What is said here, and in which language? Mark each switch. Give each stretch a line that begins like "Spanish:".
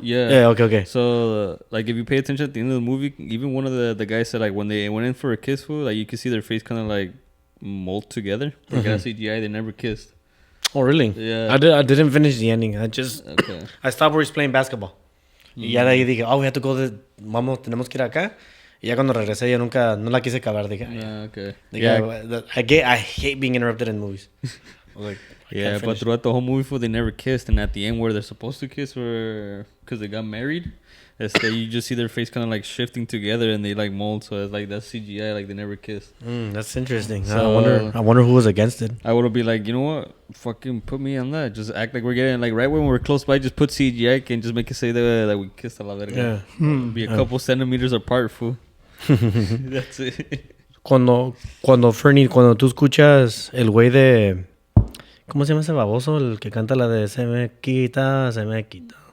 English: Yeah. Okay. So, like, if you pay attention at the end of the movie, even one of the guys said, like, when they went in for a kiss, fool, like, you could see their face kind of, like, mold together. Like, CGI, they never kissed. Oh, really? Yeah. I didn't finish the ending. Okay. I stopped where he's playing basketball.
Spanish: Y ya de ahí dije,
English: we have to go,
Spanish: tenemos que ir acá. Y ya cuando regresé, yo no la quise acabar. Dije,
English: Yeah, okay. I hate being interrupted in movies. I was like, Yeah, but finish. throughout the whole movie, fool, they never kissed, and at the end, where they're supposed to kiss, or because they got married, you just see their face kind of like shifting together, and they like mold. So it's like that's CGI, like they never kissed. That's interesting. So- I wonder who was against it. I would be like, you know what? Fucking put me on that. Just act like we're getting like right when we're close by. Just put CGI and just make it say that we kissed
Spanish: a la verga.
English: Yeah. Be a couple centimeters apart, fool. That's it.
Spanish: Cuando Fernie, cuando tú escuchas el güey de... ¿Cómo se llama ese baboso? El que canta la de Se me quita, se me quita.